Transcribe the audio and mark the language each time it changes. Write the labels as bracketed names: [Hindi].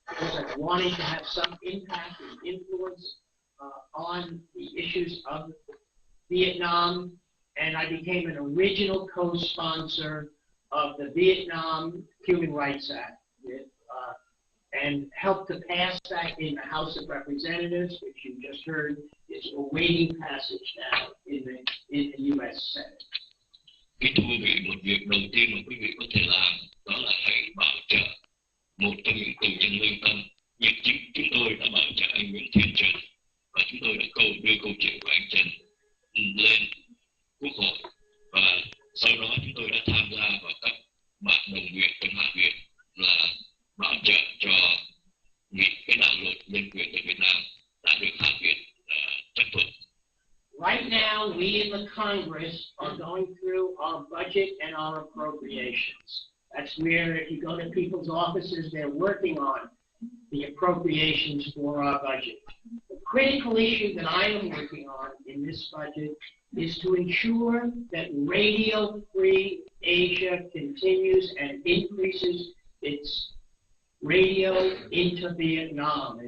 [English] because I wanted to have some impact and influence on the issues of Vietnam, and I became an original co-sponsor of the Vietnam Human Rights Act, and helped to pass that in the House of Representatives, which you just heard is awaiting passage now in the U.S. Senate. [Vietnamese] Kính thưa quý vị, một việc đầu tiên mà quý vị có thể làm đó là hãy bảo trợ một trong những tù nhân lương tâm. Như chúng tôi đã bảo trợ anh Nguyễn Thiên Trần, và chúng tôi đã đưa câu chuyện của anh Trần lên Quốc hội, và sau đó chúng tôi đã tham gia vào các bạn đồng nguyện trong Hạ viện là bảo trợ cho cái đạo luật nhân quyền tại Việt Nam đã được Hạ viện chấp thuận. [English] Right now, we in the Congress are going through our budget and our appropriations. That's where, if you go to people's offices, they're working on the appropriations for our budget. The critical issue that I am working on in this budget is to ensure that Radio Free Asia continues and increases its radio into Vietnam.